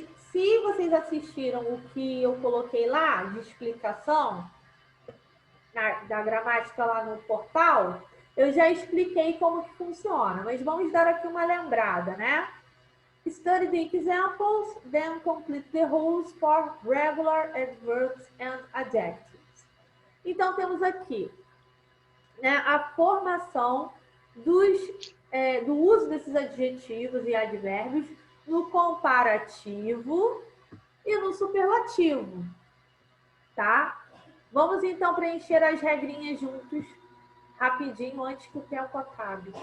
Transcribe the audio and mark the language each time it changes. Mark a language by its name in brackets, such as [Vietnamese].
[Portuguese] Se vocês assistiram o que eu coloquei lá, de explicação, da gramática lá no portal, eu já expliquei como que funciona, mas vamos dar aqui uma lembrada, né? [English] Study the examples, then complete the rules for regular adverbs and adjectives. [Portuguese] Então, temos aqui, né, a formação do uso desses adjetivos e advérbios no comparativo e no superlativo, tá? Vamos, então, preencher as regrinhas juntos, rapidinho, antes que o tempo acabe.